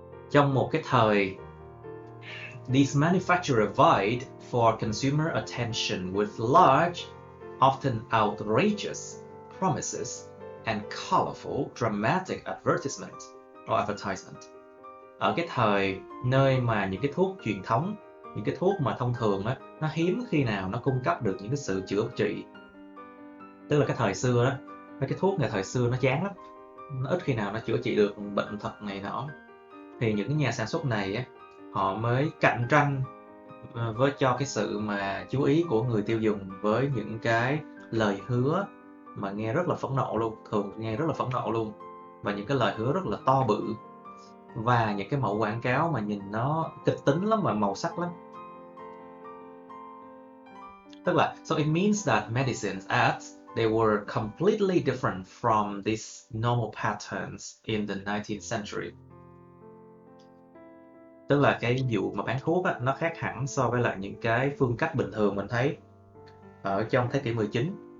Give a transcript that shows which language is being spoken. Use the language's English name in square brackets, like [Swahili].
[Vietnamese] Trong một cái thời, [English] these manufacturers vied for consumer attention with large, often outrageous promises and colorful, dramatic advertisement. [Vietnamese] Ở cái thời nơi mà những cái thuốc truyền thống, những cái thuốc mà thông thường á, nó hiếm khi nào nó cung cấp được những cái sự chữa trị. Tức là cái thời xưa đó, mấy cái thuốc ngày thời xưa nó chán lắm, nó ít khi nào nó chữa trị được bệnh tật này nọ. Thì những cái nhà sản xuất này á, họ mới cạnh tranh cho cái sự mà chú ý của người tiêu dùng với những cái lời hứa mà nghe rất là phẫn nộ luôn, thường nghe rất là phẫn nộ luôn, và những cái lời hứa rất là to bự, và những cái mẫu quảng cáo mà nhìn nó kịch tính lắm và màu sắc lắm. Tức là, [English] so it means that medicines ads, they were completely different from these normal patterns in the 19th century. [Vietnamese] Tức là cái vụ mà bán thuốc á, nó khác hẳn so với lại những cái phương cách bình thường mình thấy ở trong thế kỷ 19.